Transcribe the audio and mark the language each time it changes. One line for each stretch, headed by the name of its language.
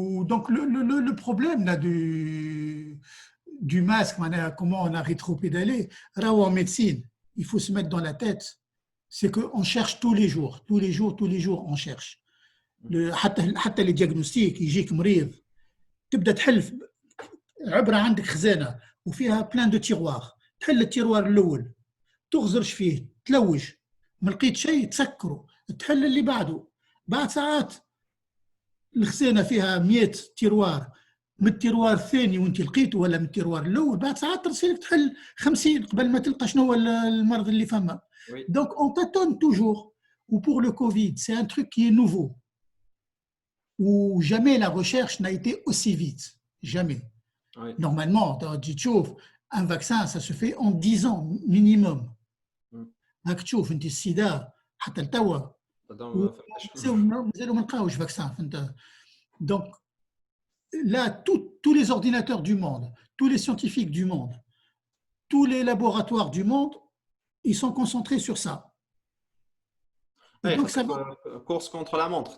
French: Donc, le problème là, du masque, comment on a rétropédalé, là où en médecine, il faut se mettre dans la tête, c'est qu'on cherche tous les jours, on cherche.
Arabic: حتى les diagnostics يجيك مريض تبدا تحل عبره عندك خزانه وفيها بلان دو تيروار، تحل التيروار الاول تغزرش فيه تلوج ما لقيت شيء تسكره تحل اللي بعده، بعد ساعات الخزانه فيها 100 تيروار، من التيروار الثاني وانت لقيته ولا من التيروار الاول بعد ساعات ترسلك تحل 50 قبل ما تلقى شنو هو المرض اللي فما.
French: Donc on tâtonne toujours. Ou pour le Covid, c'est un truc qui est nouveau, où jamais la recherche n'a été aussi vite, jamais. Oui. Normalement, tu trouves un vaccin, ça se fait en 10 ans minimum.
Arabic: راك تشوف انت السيدا حتى لتوا مازالوا ما لقاوش فاكسان فهمت.
French: Donc là, tous les ordinateurs du monde, tous les scientifiques du monde, tous les laboratoires du monde, ils sont concentrés sur ça. Et donc, ça course contre la montre.